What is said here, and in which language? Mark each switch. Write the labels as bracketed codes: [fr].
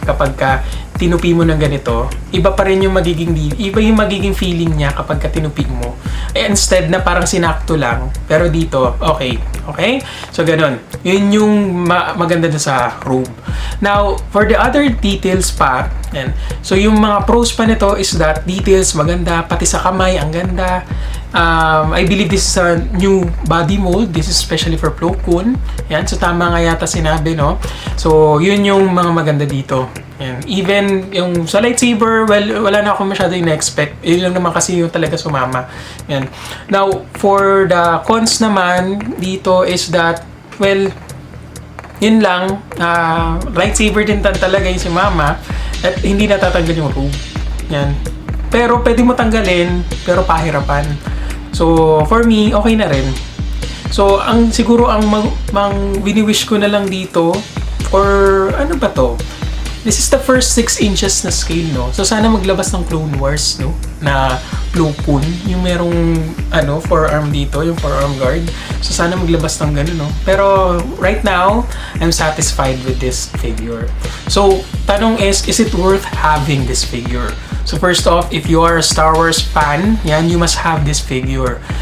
[tl] Kapag ka tinupi mo ng ganito, iba pa rin yung magiging feeling niya kapag ka tinupi mo. Instead na parang sinakto lang, pero dito, okay. Okay? So, ganun. Yun yung maganda na sa robe. [en] Now, for the other details [tl] pa, yan. So, yung mga pros pa nito is that details maganda, pati sa kamay, ang ganda. [en] I believe this is a new body mold. This is especially for Plo Koon. [tl] Yan. So, tama nga yata sinabi, no? So, yun yung mga maganda dito. Yan. Even yung sa lightsaber, well, wala na akong masyado in-expect. Yun lang naman kasi yung talaga sumama. Yan. [en] Now, for the cons [tl] naman dito is that well, yun lang. Lightsaber din talaga yung si Mama at hindi natatanggal yung robe. Yan. Pero pwede mo tanggalin, pero pahirapan. [en] So, for me, okay [tl] na rin. So, siguro ang wini-wish ko na lang dito, or ano ba to? [en] This is the first 6 inches [tl] na scale, no? So, sana maglabas ng Clone Wars, no? Na Plo Koon, yung merong, forearm dito, yung forearm guard. So, sana maglabas ng ganun, no? [en] Pero, right now, I'm satisfied with this figure. [tl] So, tanong [en] is it worth having this figure? So, first off, if you are a Star Wars fan, yan, you must have this figure.